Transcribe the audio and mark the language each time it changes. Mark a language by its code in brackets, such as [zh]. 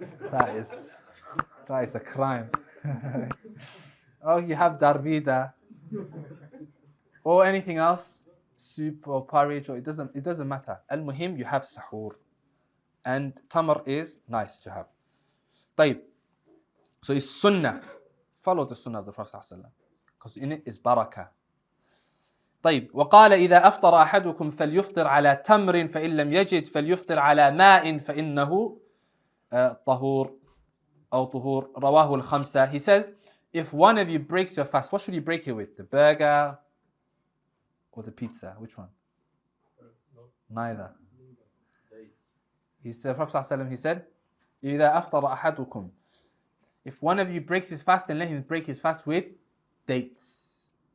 [en] That is a crime. Oh, you have darvida or anything else, soup or porridge, or it doesn't matter. Al-Muhim, you have sahur. And tamar is nice to have. [ar] طيب. [en] So it's sunnah. Follow the sunnah of the Prophet ﷺ, because in it is barakah. [ar] طيب. وقال إذا أفطر أحدكم فليفطر على تمر فإن لم يجد فليفطر على ماء فإنه طهور أو طهور. رواه الخمسة. [en] He says, if one of you breaks your fast, what should you break it with? The burger or the pizza? Which one? Neither. He said, Prophet ﷺ, he said, [ar] إذا أفطر أحدكم. [en] If one of you breaks his fast, then let him break his fast with dates.